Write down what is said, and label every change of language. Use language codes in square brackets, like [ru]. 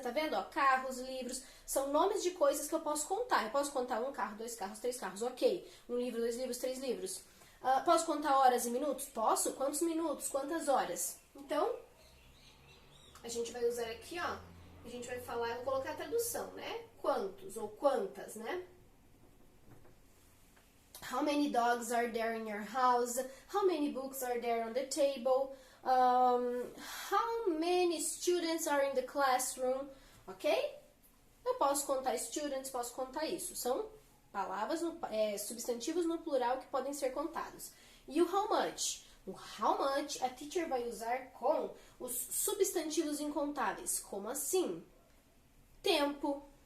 [pt] Tá vendo? Ó, carros, livros, são nomes de coisas que eu posso contar. Eu posso contar um carro, dois carros, três carros, ok. Um livro, dois livros, três livros. Posso contar horas e minutos? Posso. Quantos minutos? Quantas horas? Então, a gente vai usar aqui, ó. A gente vai falar, eu vou colocar a tradução, né? Quantos ou quantas, né? [en] How many dogs are there in your house? How many books are there on the table? How many students are in the classroom? [pt] Ok? Eu posso contar students, posso contar isso. São palavras, substantivos no plural que podem ser contados. E o how much? O how much a teacher vai usar com os substantivos incontáveis. Como assim? Tempo.